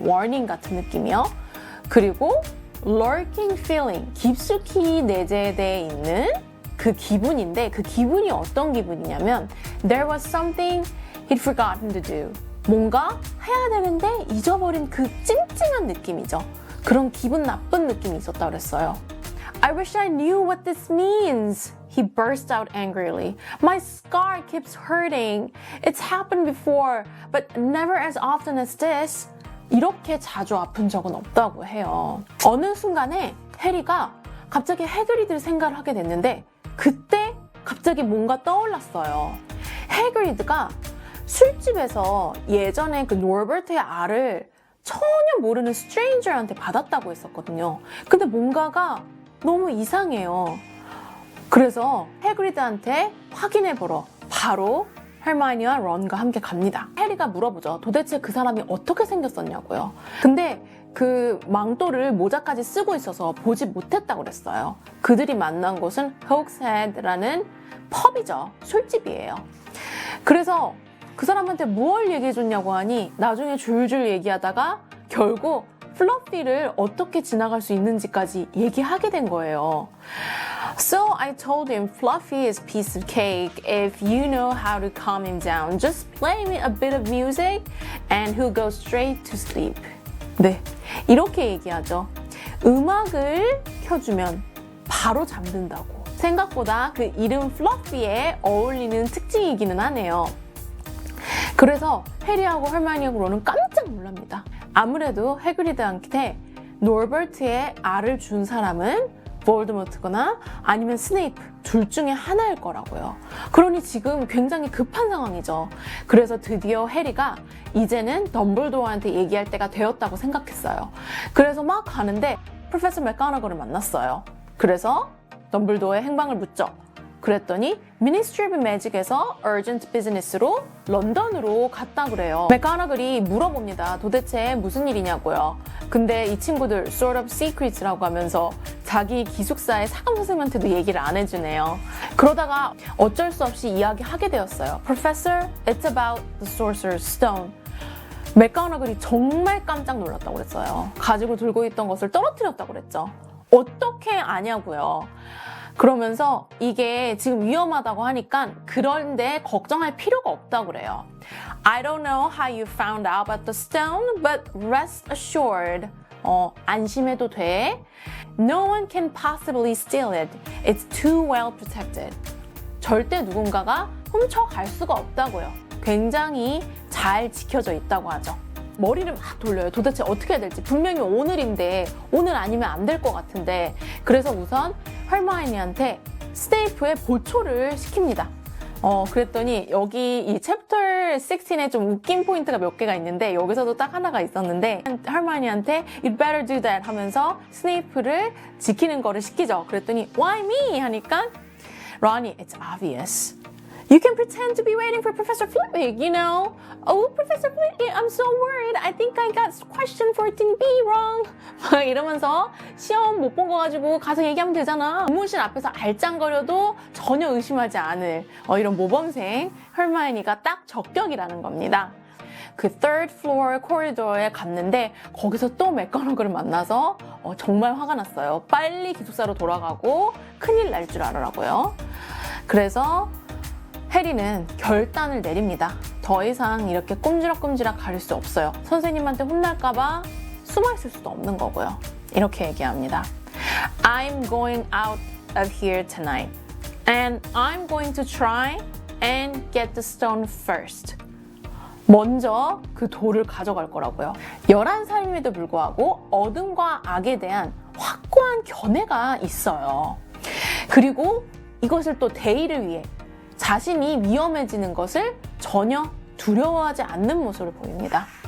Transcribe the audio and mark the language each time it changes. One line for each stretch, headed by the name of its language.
Korean: warning 같은 느낌이요. 그리고
English: lurking feeling,
Korean: 깊숙이 내재되어 있는 그 기분인데 그 기분이 어떤 기분이냐면
English: There was something he'd forgotten to do.
Korean: 뭔가 해야 되는데 잊어버린 그 찡찡한 느낌이죠. 그런 기분 나쁜 느낌이 있었다고 그랬어요.
English: I wish I knew what this means. He burst out angrily. My scar keeps hurting. It's happened before, but never as often as this.
Korean: 이렇게 자주 아픈 적은 없다고 해요. 어느 순간에 해리가 갑자기 해그리드를 생각을 하게 됐는데 그때 갑자기 뭔가 떠올랐어요. 해그리드가 술집에서 예전에 그 노버트의 알을 전혀 모르는 스트레인저한테 받았다고 했었거든요. 근데 뭔가가 너무 이상해요. 그래서 해그리드한테 확인해보러 바로 hermione와 론과 함께 갑니다. 해리가 물어보죠. 도대체 그 사람이 어떻게 생겼었냐고요. 근데 그 망토를 모자까지 쓰고 있어서 보지 못했다고 그랬어요. 그들이 만난 곳은 Hawkshead라는 펍이죠. 술집이에요. 그래서 그 사람한테 뭘 얘기해줬냐고 하니 나중에 줄줄 얘기하다가 결국 플러피를 어떻게 지나갈 수 있는지까지 얘기하게 된 거예요.
English: So I told him Fluffy is a piece of cake if you know how to calm him down. Just play me a bit of music and he'll go straight to sleep.
Korean: 네, 이렇게 얘기하죠. 음악을 켜주면 바로 잠든다고. 생각보다 그 이름 플러피에 어울리는 특징이기는 하네요. 그래서 해리하고 hermione하고 론은 깜짝 놀랍니다. 아무래도 해그리드한테 노버트의 알을 준 사람은 볼드모트거나 아니면 스네이프 둘 중에 하나일 거라고요. 그러니 지금 굉장히 급한 상황이죠. 그래서 드디어 해리가 이제는 덤블도어한테 얘기할 때가 되었다고 생각했어요. 그래서 막 가는데 프로페서 맥가나거를 만났어요. 그래서 덤블도어의 행방을 묻죠. 그랬더니 Ministry of Magic에서
English: urgent business
Korean: 로 런던으로 갔다 그래요. 맥가나글이 물어봅니다. 도대체 무슨 일이냐고요. 근데 이 친구들
English: sort of secrets
Korean: 라고 하면서 자기 기숙사의 사감 선생님한테도 얘기를 안 해주네요. 그러다가 어쩔 수 없이 이야기하게 되었어요.
English: Professor, it's about the Sorcerer's Stone.
Korean: 맥가나글이 정말 깜짝 놀랐다고 그랬어요. 가지고 들고 있던 것을 떨어뜨렸다고 그랬죠. 어떻게 아냐고요. 그러면서 이게 지금 위험하다고 하니까 그런데 걱정할 필요가 없다고 그래요.
English: I don't know how you found out about the stone, but rest assured.
Korean: 안심해도 돼.
English: No one can possibly steal it. It's too well protected.
Korean: 절대 누군가가 훔쳐갈 수가 없다고요. 굉장히 잘 지켜져 있다고 하죠. 머리를 막 돌려요. 도대체 어떻게 해야 될지. 분명히 오늘인데 오늘 아니면 안 될 것 같은데. 그래서 우선 hermione한테 스네이프의 보초를 시킵니다. 그랬더니 여기 이 챕터 16에 좀 웃긴 포인트가 몇 개가 있는데 여기서도 딱 하나가 있었는데 hermione한테
English: you'd better do that
Korean: 하면서 스네이프를 지키는 거를 시키죠. 그랬더니
English: why me?
Korean: 하니까 론이
English: it's obvious. You can pretend to be waiting for Professor Flitwick, you know. Oh, Professor Flitwick, I'm so worried. I think I got question 14B wrong.
Korean: 막 이러면서 시험 못 본 거 가지고 가서 얘기하면 되잖아. 교무실 앞에서 알짱거려도 전혀 의심하지 않을 이런 모범생 헐마이니가 딱 적격이라는 겁니다. 그 third floor 코리도어에 갔는데 거기서 또 맥거너글을 만나서 정말 화가 났어요. 빨리 기숙사로 돌아가고 큰일 날 줄 알으라고요. 그래서 해리는 결단을 내립니다. 더 이상 이렇게 꼼지락꼼지락 가릴 수 없어요. 선생님한테 혼날까봐 숨어있을 수도 없는 거고요. 이렇게 얘기합니다.
English: I'm going out of here tonight and I'm going to try and get the stone first.
Korean: 먼저 그 돌을 가져갈 거라고요. 11살임에도 불구하고 어둠과 악에 대한 확고한 견해가 있어요. 그리고 이것을 또 대의를 위해 자신이 위험해지는 것을 전혀 두려워하지 않는 모습을 보입니다.